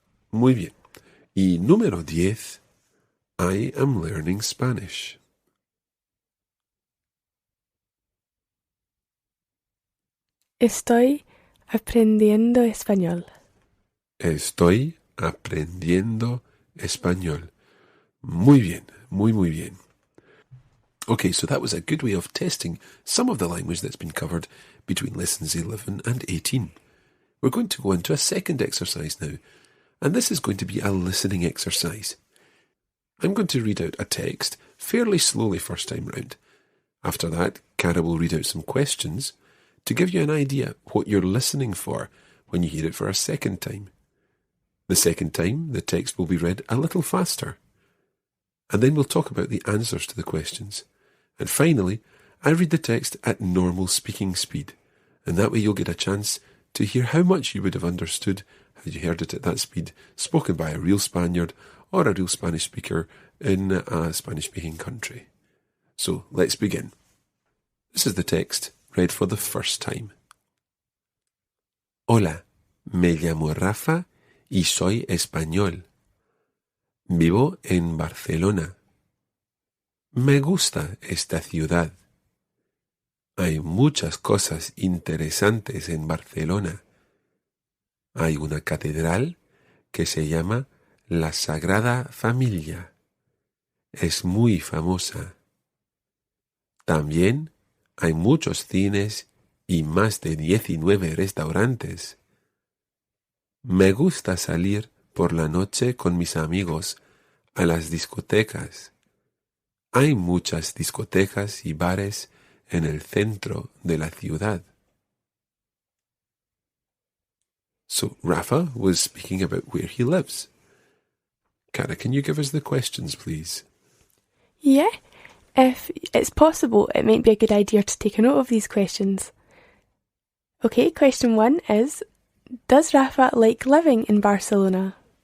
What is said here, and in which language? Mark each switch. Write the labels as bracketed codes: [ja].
[es] Muy bien. Y número 10. [en] I am learning Spanish. [es] Estoy aprendiendo español. Estoy aprendiendo español. Muy bien, muy bien. [en] Okay, so that was a good way of testing some of the language that's been covered between lessons 11 and 18. We're going to go into a second exercise now, and this is going to be a listening exercise. I'm going to read out a text fairly slowly first time round. After that, Cara will read out some questions to give you an idea what you're listening for when you hear it for a second time. The second time, the text will be read a little faster. And then we'll talk about the answers to the questions. And finally, I read the text at normal speaking speed, and that way you'll get a chance to hear how much you would have understood had you heard it at that speed, spoken by a real Spaniard or a real Spanish speaker in a Spanish-speaking country. So, let's begin. This is the text read for the first time. [es] Hola, me llamo Rafa y soy español. Vivo en Barcelona. Me gusta esta ciudad. Hay muchas cosas interesantes en Barcelona. Hay una catedral que se llama la Sagrada Familia. Es muy famosa. También hay muchos cines y más de 19 restaurantes. Me gusta salir por la noche con mis amigos a las discotecas. Hay muchas discotecas y bares en el centro de la ciudad. [en] So Rafa was speaking about where he lives. Cara, can you give us the questions, please? Yeah, if it's possible, it might be a good idea to take a note of these questions. Okay, question 1 is, does Rafa like living in Barcelona?